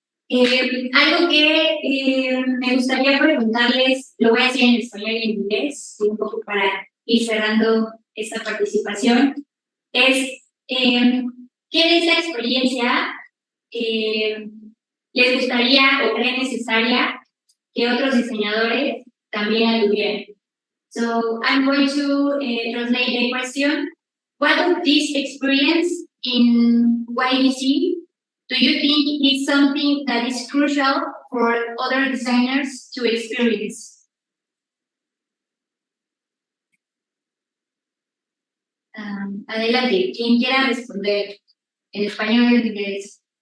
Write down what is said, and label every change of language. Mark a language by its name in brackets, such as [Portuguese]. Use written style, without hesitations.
[Spanish] Algo que me gustaría preguntarles, lo voy a decir en español y en inglés, un poco para ir cerrando esta participación, es ¿qué de esta experiencia les gustaría o creen necesaria que otros diseñadores también la tuvieran? [English] So I'm going to translate the question. What of this experience in YDC do you think is something that is crucial for other designers to experience? [Spanish] Adelante, quien quiera responder en español o en inglés.